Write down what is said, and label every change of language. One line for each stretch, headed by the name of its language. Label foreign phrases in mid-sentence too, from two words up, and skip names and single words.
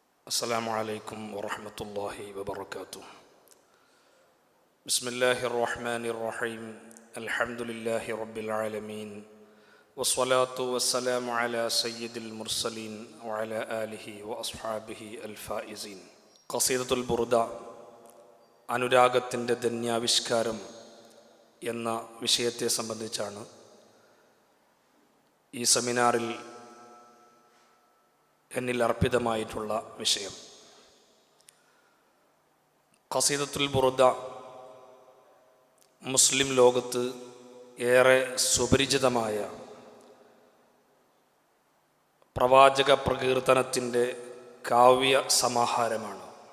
Arabic: السلام عليكم ورحمة الله وبركاته. بسم الله الرحمن الرحيم. الحمد لله رب العالمين والصلاة والسلام على سيد المرسلين وعلى آله وأصحابه الفائزين.
Malayalam: قصيدة البردة അനുരാഗത്തിൻ്റെ ധന്യാവിഷ്കാരം എന്ന വിഷയത്തെ സംബന്ധിച്ചാണ് ഈ സെമിനാറിൽ എന്നിൽ അർപ്പിതമായിട്ടുള്ള വിഷയം. ഖസീദത്തുൽ ബുർദ മുസ്ലിം ലോകത്ത് ഏറെ സുപരിചിതമായ പ്രവാചക പ്രകീർത്തനത്തിൻ്റെ കാവ്യ സമാഹാരമാണ്.